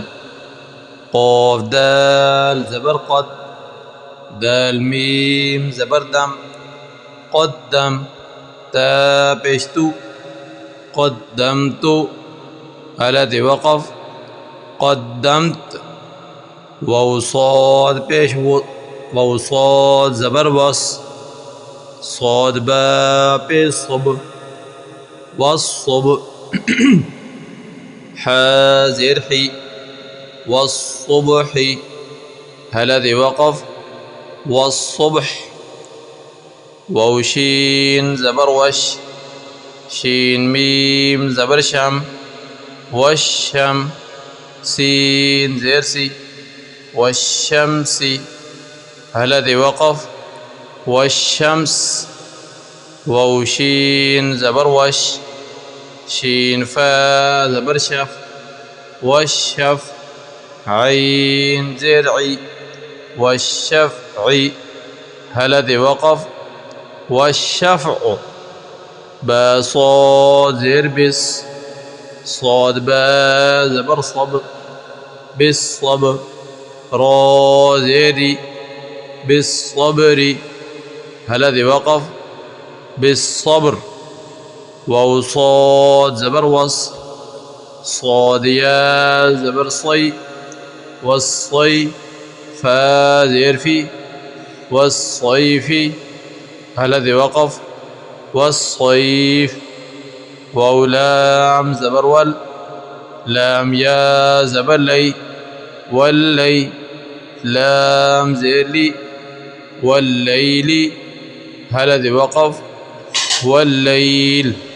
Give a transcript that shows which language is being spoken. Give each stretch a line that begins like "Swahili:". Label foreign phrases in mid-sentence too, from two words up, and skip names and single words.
Urdu: قاف دال زبر قد، دال میم زبر دم، قدم، تا پیش تو، قدمت، حلق وقف قدمت۔ واو صاد پیش و، واو صاد زبر وس، صاد با پیش صب، والصب۔ حا زیر حی، والصبح، حلق وقف والصبح۔ واو شین زبر وش، شین میم زبر شم، والشم، سین زیر سی، والشمس، حلق وقف والشمس۔ واو شین زبر وش، شین فا زبر شف، والشف، عین زیر عی، والشفع، حلق وقف والشفع۔ با صاد زیر بس، صاد با زبر صب، بالصب، را زیری، بالصبر، حلق وقف بالصبر۔ واو صاد زبر وص، صاد یا زبر صی، والصی، فا زیر فی، والصیف، حلق وقف والصیف۔ واو لام زبر ول، لام یا زبر لی، واللی، لام زیر لی، واللیل، حلق وقف واللیل۔